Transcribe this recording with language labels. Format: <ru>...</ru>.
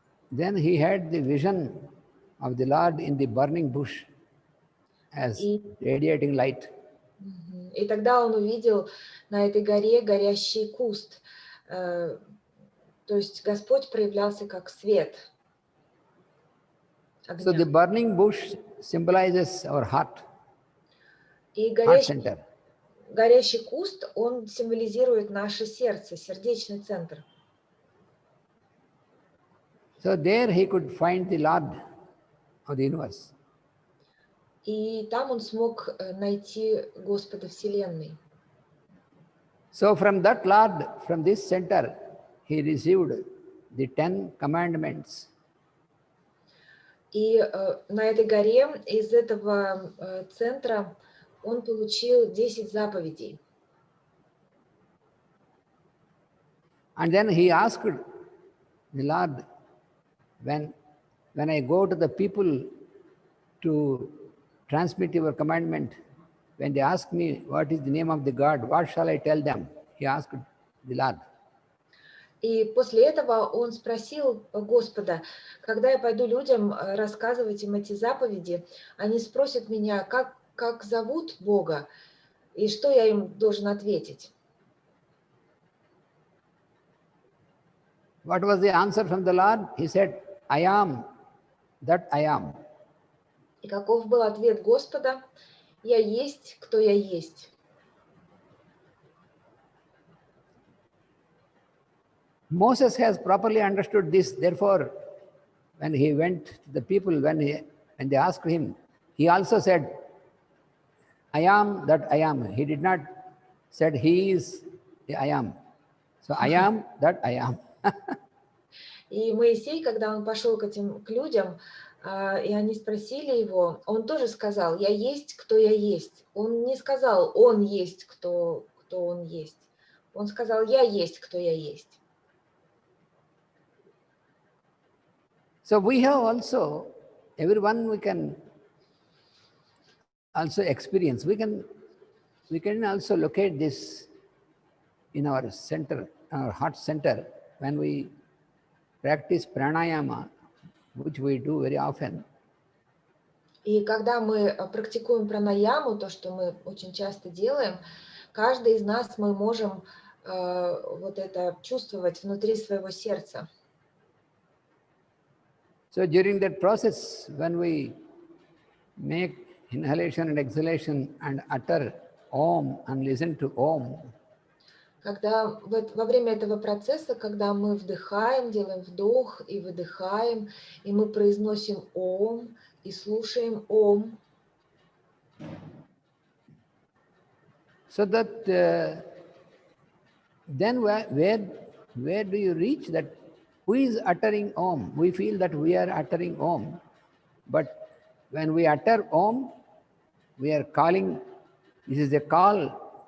<en>then he had the vision of the Lord in the burning bush as radiating light.</en> <ru>И тогда он увидел на этой горе горящий куст. То есть Господь проявлялся как свет огня.</ru> <en>So the burning bush symbolizes our heart,</en> <ru>И</ru> <en>heart center.</en> <ru>горящий куст, он символизирует наше сердце, сердечный центр.</ru> <en>So there he could find the Lord of the universe.</en> <ru>И там он смог найти Господа Вселенной.</ru> <en>So from that Lord, from this center, he received the 10 commandments.</en> <ru>И на этой горе из этого центра он получил 10 заповедей.</ru> <en>And then he asked the Lord, when I go to the people to transmit your commandment, when they ask me what is the name of the God, what shall I tell them? He asked the Lord.</en> <ru>И после этого он спросил Господа, когда я пойду людям рассказывать им эти заповеди, они спросят меня, как зовут Бога, и что я им должен ответить.</ru> <en>What was the answer from the Lord? He said, I am that I am.</en> <ru>И каков был ответ Господа? Я есть, кто я есть.</ru> <en>Moses has properly understood this. Therefore, when he went to the people, when they asked him, he also said, I am that I am. He did not said he is the I am. So I am that I am.</en> <ru>И Моисей, когда он пошел к людям, и они спросили его, он тоже сказал, я есть, кто я есть. Он не сказал, он есть, кто он есть. Он сказал, я есть, кто я есть.</ru> <en>So we have also, everyone we can also experience. We can also locate this in our center, our heart center, when we practice pranayama, which we do very often.</en> <ru>И когда мы практикуем пранаяму, то, что мы очень часто делаем, каждый из нас мы можем вот это чувствовать внутри своего сердца.</ru> <en>So during that process, when we make inhalation and exhalation and utter Om and listen to Om,</en> <ru>Когда во время этого процесса, когда мы вдыхаем, делаем вдох и выдыхаем, и мы произносим Ом и слушаем Ом,</ru> <en>so that then where do you reach that? Who is uttering Om? We feel that we are uttering Om, but when we utter Om, we are calling. This is a call.</en>